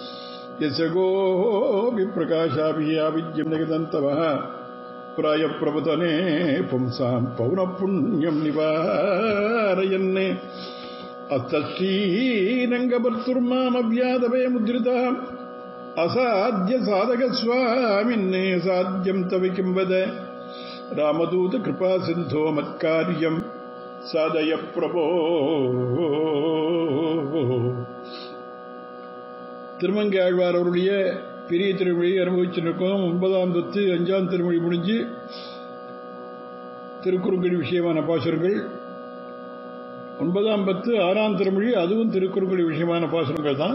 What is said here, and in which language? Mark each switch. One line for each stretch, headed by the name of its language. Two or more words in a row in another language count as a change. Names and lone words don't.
Sanskrit: यशगोऽभिप्रकाशाभियाविद्यम् निगदन्तवः प्रायप्रवतने पुंसाम् पौनःपुण्यम् निवारयन्ने अस्तश्रीरङ्गभर्तुर्मामव्यादवे मुद्रितः असाध्य साधक स्वामिन्ने साध्यम् तव किम् वद रामदूत कृपा सिन्धो मत्कार्यम् साधय प्रभो.
Tamil: திருமங்கை ஆழ்வார் அவருடைய பெரிய திருமொழியை அனுபவிச்சிருக்கோம். 9ஆம் தத்து 5ஆம் திருமொழி முடிஞ்சு திருக்குறுங்குடி விஷயமான பாசுரங்கள். 9ஆம் பத்து 6ஆம் திருமொழி, அதுவும் திருக்குறுங்குடி விஷயமான பாசுரங்கள் தான்.